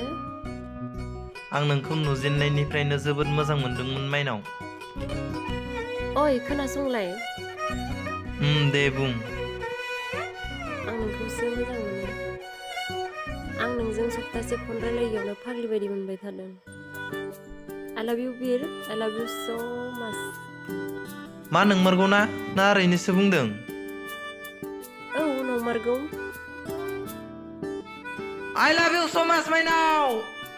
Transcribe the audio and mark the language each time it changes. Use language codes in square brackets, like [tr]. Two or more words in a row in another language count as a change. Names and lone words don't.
[brx] आं नोंखौ नुजेननायनिफ्रायनो जोबोद मोजां मोनदोंमोन माइनाव। ओइ खोनासंलाय दे बुं आं नोंखौसो मोजां मोनो आं नोंजों सप्तासे फन रायलायियावनो फाग्लि बायदि मोनबाय थादों [en] I love you [brx] बिर [en] I love you so much [brx] मा नोंमारगौ ना ओरैनोसो बुंदों औ नंमारगौ [en] I love you so much Mainao